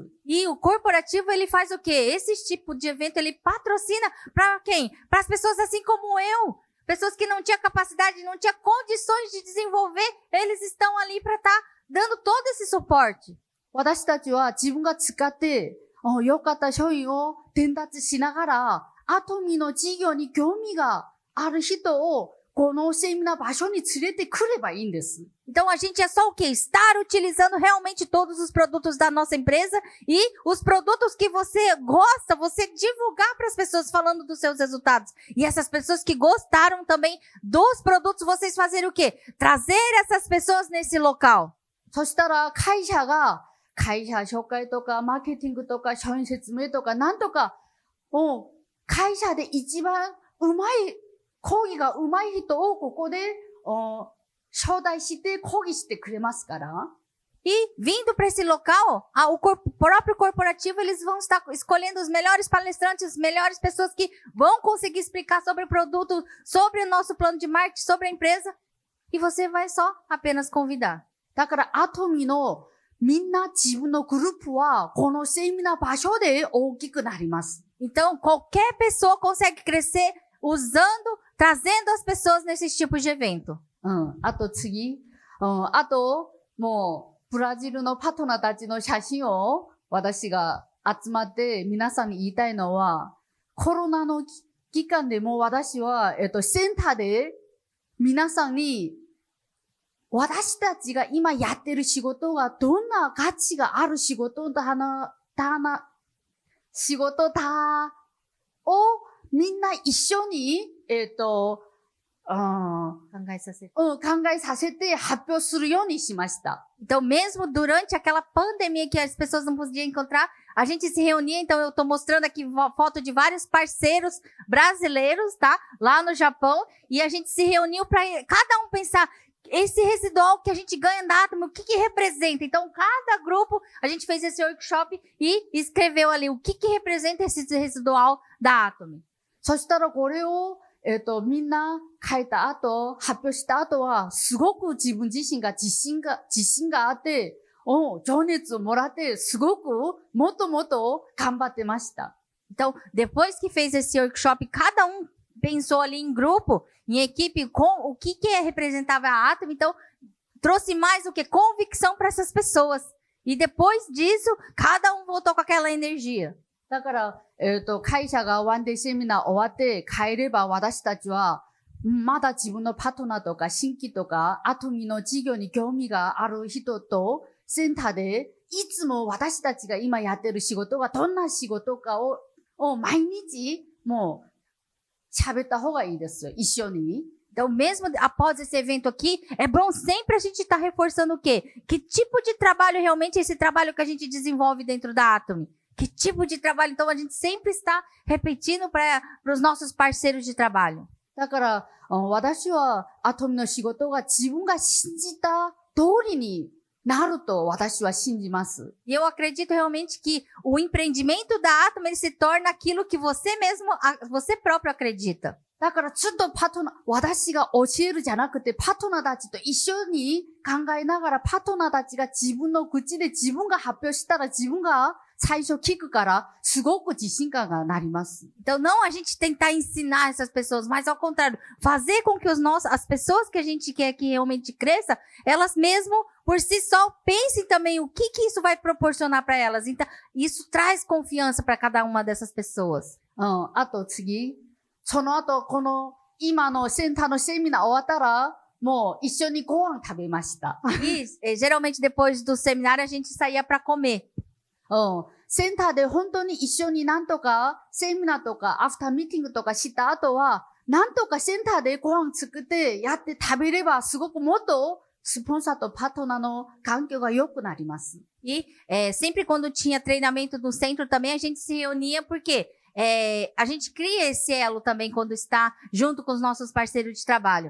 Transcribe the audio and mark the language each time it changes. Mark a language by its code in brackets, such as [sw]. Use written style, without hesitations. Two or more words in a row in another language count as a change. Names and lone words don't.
[pt] E o corporativo, ele faz o quê? Esse tipo de evento, ele patrocina para quem? Para as pessoas assim como eu. pessoas que não tinham capacidade, não tinham condições de desenvolver, eles estão ali para estar dando todo esse suporte. [ja] 私たちは自分が使って、良かった商品を伝達しながら、アトミの事業に興味がある人を、このセミナー場所に連れてくればいいんです。 [pt] Então a gente é só o quê? Estar utilizando realmente todos os produtos da nossa empresa e os produtos que você gosta, você divulgar para as pessoas falando dos seus resultados. E essas pessoas que gostaram também dos produtos, vocês fazerem o quê? Trazer essas pessoas nesse local. [ja] そしたら会社が会社紹介とかマーケティングとか商品説明とかなんとか会社で一番うまい講義が上手い人をここで招待して講義してくれますから。 [pt] E vindo para esse local, o próprio corporativo, eles vão estar escolhendo os melhores palestrantes, as melhores pessoas que vão conseguir explicar sobre o produto, sobre o nosso plano de marketing, sobre a empresa. E você vai só apenas convidar. [ja] だからアトミのみんな自分のグループはこのセミナー場所で大きくなります。 [pt] Então, qualquer pessoa consegue crescer trazendo as pessoas nesses tipos de evento. [ja] あと次、あと、もう、ブラジルのパートナーたちの写真を私が集まって皆さんに言いたいのは、コロナの期間でも私は、センターで皆さんに私たちが今やってる仕事がどんな価値がある仕事だをみんな一緒に、考えさせて発表するようにしました。 [pt] Então, mesmo durante aquela pandemia que as pessoas não podiam encontrar, a gente se reunia. Então, eu estou mostrando aqui foto de vários parceiros brasileiros, tá? Lá no Japão. E a gente se reuniu para cada um pensar esse residual que a gente ganha da Atomy, o que representa? Então, cada grupo, a gente fez esse workshop e escreveu ali o que representa esse residual da Atomy. [ja] そしたらこれを、みんな書いた後、発表した後は、すごく自分自身が自信があって、情熱をもらって、すごくもっともっと頑張ってました。 [pt] Então, depois que fez esse workshop, cada um pensou ali em grupo, em equipe, com o que representava a Atomy. Então, trouxe mais o que? Convicção para essas pessoas. E depois disso, cada um voltou com aquela energia. [ja] だから、会社がワンデーセミナー終わって帰れば私たちは、まだ自分のパートナーとか新規とか、アトミの事業に興味がある人と、センターで、いつも私たちが今やってる仕事がどんな仕事かを毎日、もう、喋った方がいいですよ。一緒に。 [pt] Então, mesmo após esse evento aqui, é bom sempre a gente estar reforçando o quê? Que tipo de trabalho realmente é esse trabalho que a gente desenvolve dentro da Atomy? Que tipo de trabalho? Então, a gente sempre está repetindo para os nossos parceiros de trabalho. [ja] だから、私はアトミの仕事が自分が信じた通りになると私は信じます。 [pt] E eu acredito realmente que o empreendimento da Atomy ele se torna aquilo que você próprio acredita. [ja] だからずっと私が教えるじゃなくて、パートナーたちと一緒に考えながら、パートナーたちが自分の口で自分が発表したら自分が最初聞くから、すごく自信感がなります。 [pt] Então, não a gente tentar ensinar essas pessoas, mas ao contrário, fazer com que as pessoas que a gente quer que realmente cresça, elas mesmo, por si só, pensem também o que isso vai proporcionar para elas. Então, isso traz confiança para cada uma dessas pessoas. [ja] あと次。その後、この今のセンターのセミナー終わったら、もう一緒にご飯食べました。 [pt] E geralmente depois do seminário a gente saía para comer. [ja] センターで本当に一緒になんとかセミナーとかアフターミーティングとかした後は、なんとかセンターでご飯作ってやって食べればすごくもっとスポンサーとパートナーの環境が良くなります。 [pt] E sempre quando tinha treinamento no centro também a gente se reunia porque a gente cria esse elo também quando está junto com os nossos parceiros de trabalho.